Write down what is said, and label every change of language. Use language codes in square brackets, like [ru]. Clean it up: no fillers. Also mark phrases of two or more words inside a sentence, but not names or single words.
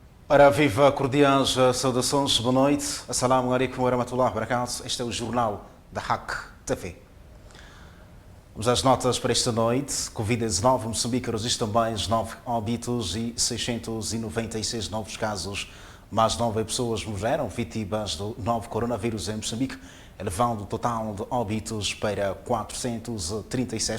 [pt] Ora, viva cordiais saudações, boa noite. [ar] السلام عليكم ورحمة الله وبركاته. [pt] Este é o jornal da Hack TV. Vamos às notas para esta noite. Covid-19, Moçambique registra mais 9 óbitos e 696 novos casos. Mais 9 pessoas morreram vítimas do novo coronavírus em Moçambique, elevando o total de óbitos para 436.